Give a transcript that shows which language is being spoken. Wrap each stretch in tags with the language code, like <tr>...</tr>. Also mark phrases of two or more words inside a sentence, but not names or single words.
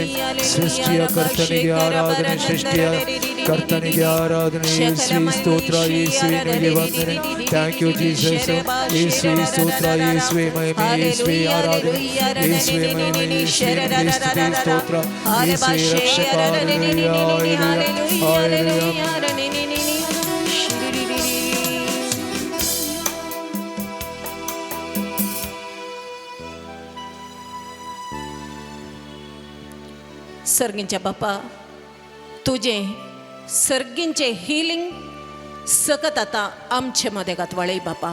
<kn>ಸೃಷ್ಟಿಯ ಕರ್ತನಿಗೆ ಆರಾಧನೆ, ಸೃಷ್ಟಿಯ ಕರ್ತನಿಗೆ ಆರಾಧನೆ, ಯೇಸುವೇ ಸ್ತೋತ್ರ, ಯೇಸುವೇ ನಿಮಗೆ ವಂದನೆ.</kn> <en>Thank you Jesus.</en> <kn>ಯೇಸುವೇ ಸ್ತೋತ್ರ, ಯೇಸುವೇ ಮಹಿಮೆ, ಯೇಸುವೇ ಆರಾಧನೆ, ಯೇಸುವೇ ಮಹಿಮೆ, ಯೇಸುವೇ ನಿಮಗೆ ಸ್ತುತಿ ಸ್ತೋತ್ರ, ಯೇಸುವೇ ರಕ್ಷಕ. ಹಲ್ಲೆಲೂಯಾ ಹಲ್ಲೆಲೂಯಾ ಹಲ್ಲೆಲೂಯಾ.</kn> <kok>सर्गींच्या बापा, तुझे सर्गींचे हिलिंग सकत आता आमचे मध्ये गातवाळे बापा.</kok>